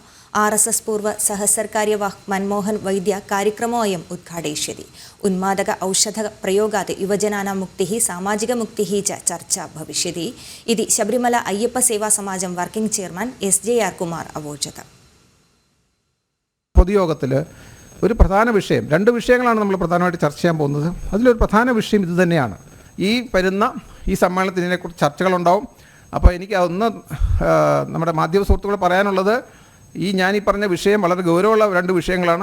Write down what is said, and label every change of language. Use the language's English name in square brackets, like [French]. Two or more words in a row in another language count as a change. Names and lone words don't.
[Sanskrit] RSS पूर्व सहसर्कार्यवाह मनमोहन वैद्य कार्यक्रमोऽयम् उद्घाटयिष्यति। उन्मादक औषध प्रयोगात् युवजनानां मुक्तिः सामाजिकमुक्तिः च चर्चा भविष्यति इति शबरीमला अय्यप्प सेवा समाजं [English] working chairman [Sanskrit] SJR कुमार अवोचत। [Malayalam] പൊതുയോഗത്തിൽ ഒരു പ്രധാന വിഷയം, 2 വിഷയങ്ങളാണ് നമ്മൾ പ്രധാനമായിട്ട് ചർച്ച ചെയ്യാൻ പോകുന്നത്. അതിലൊരു പ്രധാന വിഷയം ഇത് തന്നെയാണ്. ഈ സമ്മേളനത്തിൽ ഇതിനെക്കുറിച്ച് ചർച്ചകളുണ്ടാവും. അപ്പോൾ എനിക്ക് അതൊന്ന് നമ്മുടെ മാധ്യമ സുഹൃത്തുക്കളോട് പറയാനുള്ളത്, ഞാൻ ഈ പറഞ്ഞ വിഷയം വളരെ ഗൗരവമുള്ള 2 വിഷയങ്ങളാണ്.